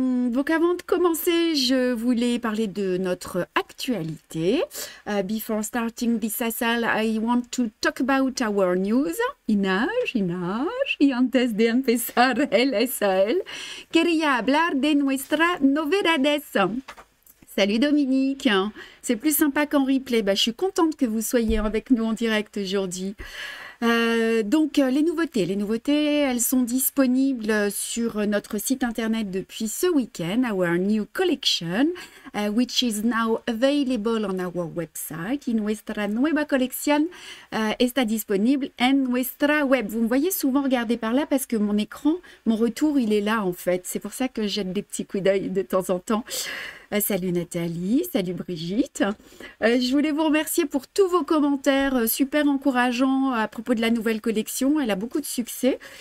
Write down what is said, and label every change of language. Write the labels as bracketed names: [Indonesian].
[French] Donc avant de commencer, je voulais parler de notre actualité. [English] Before starting this session, I want to talk about our news. [Spanish] Inage, y antes de empezar el SAL, quería hablar de nuestra novedades. [French] Salut Dominique, c'est plus sympa qu'en replay. Je suis contente que vous soyez avec nous en direct aujourd'hui. Donc les nouveautés, elles sont disponibles sur notre site internet depuis ce week-end. [English] Our new collection, which is now available on our website. [Spanish] Y nuestra nueva colección está disponible en nuestra web. [French] Vous me voyez souvent regarder par là parce que mon écran, mon retour, il est là en fait. C'est pour ça que je jette des petits coups d'œil de temps en temps. Salut Nathalie, salut Brigitte. Je voulais vous remercier pour tous vos commentaires super encourageants à propos de la nouvelle collection. Elle a beaucoup de succès.